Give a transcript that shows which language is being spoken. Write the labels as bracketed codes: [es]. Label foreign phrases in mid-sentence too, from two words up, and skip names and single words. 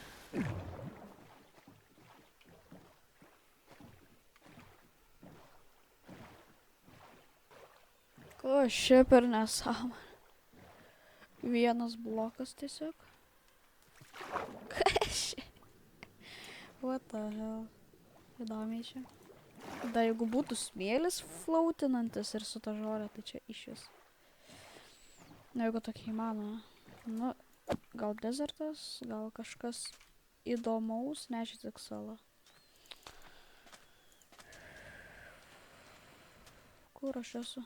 [lt] Ko čia per nesąmonę? Vienas blokas tiesiog. Kas čia? [en] What the hell? [lt] Įdomiai čia. Dar jeigu būtų smėlis flautinantis ir su ta žolė, tai čia išvis. Na, jeigu tokia įmanoma. Nu, Gal dezertas, gal kažkas įdomaus, ne, čia tik sala. Kur aš esu?